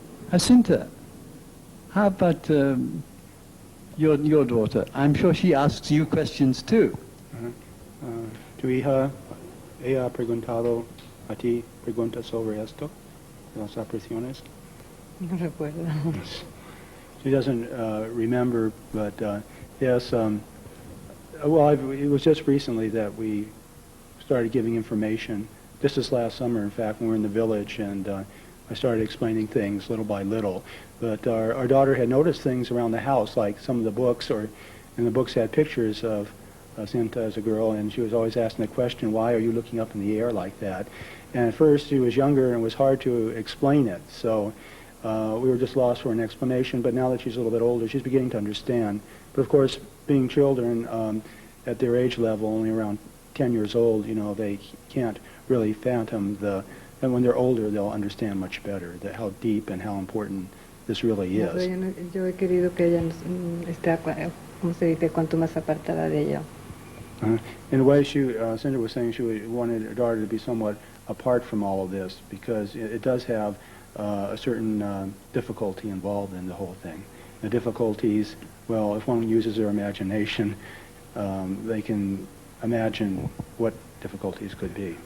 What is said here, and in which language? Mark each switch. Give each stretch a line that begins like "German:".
English: Jacinta, how about your daughter? I'm sure she asks you questions too.
Spanish: Tu hija, ella ha preguntado a ti preguntas sobre esto, las apariciones. No recuerdo.
English: She doesn't remember, but yes. Well, it was just recently that we started giving information this is last summer, in fact, when we were in the village, and I started explaining things little by little. But our daughter had noticed things around the house, like some of the books, and the books had pictures of Jacinta as a girl, and she was always asking the question, why are you looking up in the air like that? And at first she was younger and it was hard to explain it, so we were just lost for an explanation. But now that she's a little bit older, she's beginning to understand. But of course, being children at their age level, only around 10 years old, they can't really fathom and when they're older they'll understand much better how deep and how important this really is.
Spanish: Yo he querido que ella esté, como se dice, cuanto más apartada de ella.
English: In a way, Cindy was saying she wanted her daughter to be somewhat apart from all of this, because it does have a certain difficulty involved in the whole thing. The difficulties, well, if one uses their imagination, they can imagine what difficulties could be.